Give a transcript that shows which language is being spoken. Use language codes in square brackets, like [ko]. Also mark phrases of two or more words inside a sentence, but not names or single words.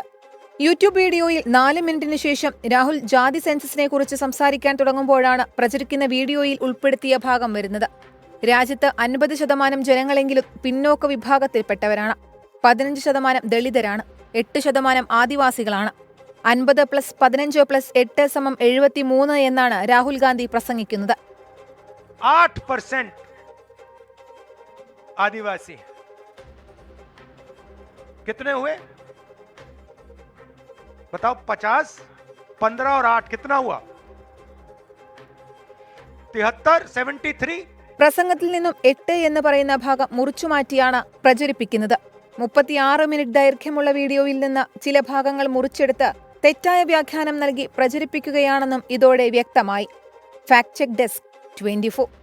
[ml] യൂട്യൂബ് വീഡിയോയിൽ 4 മിനിറ്റിന് ശേഷം രാഹുൽ ജാതി സെൻസസിനെ കുറിച്ച് സംസാരിക്കാൻ തുടങ്ങുമ്പോഴാണ് പ്രചരിക്കുന്ന വീഡിയോയിൽ ഉൾപ്പെടുത്തിയ ഭാഗം വരുന്നത്. രാജ്യത്ത് 50% ജനങ്ങളെങ്കിലും പിന്നോക്ക വിഭാഗത്തിൽപ്പെട്ടവരാണ്. 15% ദളിതരാണ്. 8% ആദിവാസികളാണ്. 50+15+8=73 എന്നാണ് രാഹുൽ ഗാന്ധി പ്രസംഗിക്കുന്നത്. [hi] 8% आदिवासी कितने हुए बताओ? 50, 15 और 8 कितना हुआ? 73, 73. [ml] പ്രസംഗത്തിൽ നിന്നും 8 എന്ന് പറയുന്ന ഭാഗം മുറിച്ചുമാറ്റിയാണ് പ്രചരിപ്പിക്കുന്നത്. 36 മിനിറ്റ് ദൈർഘ്യമുള്ള വീഡിയോയിൽ നിന്ന് ചില ഭാഗങ്ങൾ മുറിച്ചെടുത്ത് തെറ്റായ വ്യാഖ്യാനം നൽകി പ്രചരിപ്പിക്കുകയാണെന്നും ഇതോടെ വ്യക്തമായി. ഫാക്ട് ചെക്ക് ഡെസ്ക് 24.